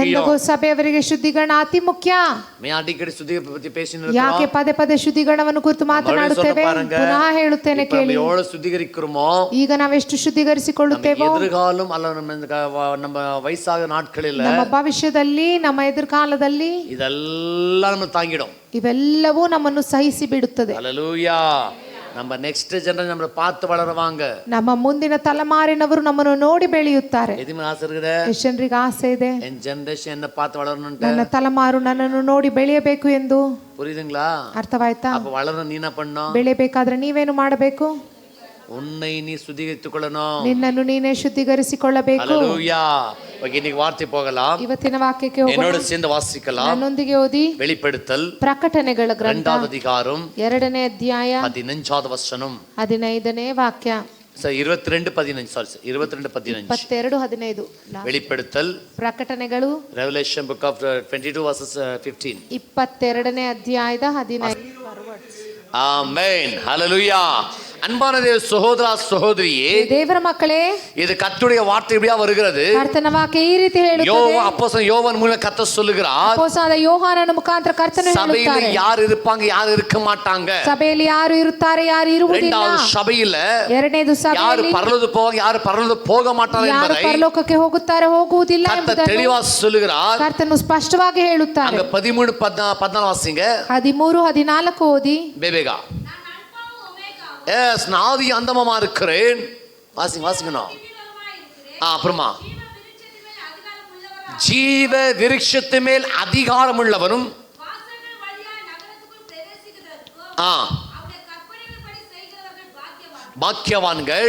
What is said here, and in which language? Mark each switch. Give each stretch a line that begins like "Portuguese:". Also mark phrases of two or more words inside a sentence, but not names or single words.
Kannada: ಬೆಂದೆಗೋಸ್ತೆ ಸಭೆಯವರಿಗೆ ಶುದ್ಧೀಕರಣ ಅತಿ ಮುಖ್ಯ.
Tamil: मैं அடிக்கடி சுத்திகரிப்பு பத்தி பேசினேன்.
Kannada: ಯಾಕೆ ಪದೇ ಪದೇ ಶುದ್ಧೀಕರಣವನ್ನು ಕುರಿತು ಮಾತನಾಡುತ್ತೇವೆ? ಪುನಃ ಹೇಳುತ್ತೇನೆ ಕೇಳಿ.
Tamil: எவ்வளவு சுத்திகரிக்கிறோமோ,
Kannada: ಈಗ ನಾವೆಷ್ಟು ಶುದ್ಧೀಕರಿಸಿಕೊಳ್ಳುತ್ತೇವೋ,
Tamil: எதிர்காலம் அல்ல நம்ம வயசாக நாட்களில்,
Kannada: ನಮ್ಮ ಭವಿಷ್ಯದಲ್ಲಿ, ನಮ್ಮ ಎದುರ್ಕಾಲದಲ್ಲಿ
Tamil: இதெல்லாம் நம்ம தாங்கிடும்.
Kannada: ಇವೆಲ್ಲವೂ ನಮ್ಮನ್ನು ಸಹಿಸಿ ಬಿಡುತ್ತದೆ.
Tamil: ஹல்லேலூயா. நம்ம
English: next generation
Tamil: நம்மள பார்த்து வளருவாங்க.
Kannada: ನಮ್ಮ ಮುಂದಿನ ತಲೆಮಾರಿನವರು ನಮ್ಮನ್ನು ನೋಡಿ ಬೆಳೆಯುತ್ತಾರೆ.
Tamil: எதுமே ஆசை இருக்குது?
Kannada: ಎಷ್ಟು ಜನರಿಗೆ ಆಸೆ ಇದೆ?
Tamil: என் ஜெனரேஷன் என்ன பார்த்து வளரணும்னு.
Kannada: ನನ್ನ ತಲೆಮಾರು ನನ್ನನ್ನು ನೋಡಿ ಬೆಳೆಯಬೇಕು ಎಂದು.
Tamil: புரியுதுங்களா?
Kannada: ಅರ್ಥವಾಯ್ತಾ?
Tamil: அப்ப வளர நீ என்ன பண்ணணும்?
Kannada: ಬೆಳೆಯಬೇಕಾದ್ರೆ ನೀವೇನು ಮಾಡಬೇಕು?
Tamil: உன்னை நீ சுத்திகரித்துக் கொள்ளணும்.
Kannada: ನಿನ್ನನ್ನು ನೀನೇ ಶುದ್ಧೀಕರಿಸಿಕೊಳ್ಳಬೇಕು.
Tamil: ஹல்லேலூயா. ஓகே, இன்னைக்கு வார்த்தை போகலாம்.
Kannada: ಇವತ್ತಿನ ವಾಕ್ಯಕ್ಕೆ ಹೋಗೋಣ.
Tamil: என்னோட சேர்ந்து வாசிக்கலாம்.
Kannada: ನನ್ನೊಂದಿಗೆ ಓದಿ.
Tamil: வெளிப்படுத்தல்
Kannada: ಪ್ರಕಟಣೆಗಳ ಗ್ರಂಥ
Tamil: 2வது அதிகாரம்
Kannada: 2ನೇ ಅಧ್ಯಾಯ
Tamil: 15வது வசனம்
Kannada: 15ನೇ ವಾಕ್ಯ. 22:15 ಸಾರಿ 22:15.
Tamil: வெளிப்படுத்தல்
Kannada: ಪ್ರಕಟಣೆಗಳು
English: Revelation book of 22 verses 15.
Kannada: 22ನೇ ಅಧ್ಯಾಯದ 15.
Tamil: ஆமென். ஹல்லேலூயா. அன்பான தேவ சகோதரா சகோதரியே,
Kannada: ದೇವರ ಮಕ್ಕಳೇ,
Tamil: இது கர்த்தருடைய வார்த்தை இப்படியா வருகிறது.
Kannada: ಕರ್ತನ ವಾಕ್ಯ ಈ ರೀತಿ ಹೇಳುತ್ತದೆ.
Tamil: அப்போஸ்தலன் யோவான் மூலம் கர்த்தர் சொல்லுகிறார்,
Kannada: ಅಪೊಸ್ತಲನಾದ ಯೋಹಾನನ ಮುಖಾಂತರ ಕರ್ತನು
Tamil: சபையில
Kannada: ಹೇಳುತ್ತಾರೆ,
Tamil: யார் இருப்பாங்க யார் இருக்க மாட்டாங்க.
Kannada: ಸಭೆಯಲ್ಲಿ ಯಾರು ಇರುತ್ತಾರೆ ಯಾರು ಇರುವುದಿಲ್ಲ.
Tamil: இரண்டாவது சபையில
Kannada: ಎರಡನೇದು
Tamil: யார்
Kannada: ಸಭೆಯಲ್ಲಿ
Tamil: பரலோக போவாங்க யார் பரலோக போக மாட்டாங்க
Kannada: ಯಾರು
Tamil: என்பதை
Kannada: ಪರಲೋಕಕ್ಕೆ ಹೋಗುತ್ತಾರೆ ಹೋಗುವುದಿಲ್ಲ
Tamil: கர்த்தர்
Kannada: ಎಂಬುದನ್ನು
Tamil: தெளிவா சொல்லுகிறார்.
Kannada: ಕರ್ತನು ಸ್ಪಷ್ಟವಾಗಿ ಹೇಳುತ್ತಾರೆ.
Tamil: அங்க 13:14 வாசிங்க.
Kannada: 13:14 ಓದಿ.
Tamil: பேபேகா எஸ் நான் ஆதி அந்தமமா இருக்கிறேன். வாசிங்கணும். அப்புறமா ஜீவ விருட்சத்து மேல் அதிகாரம் உள்ளவனும் பாக்கியவான்கள்.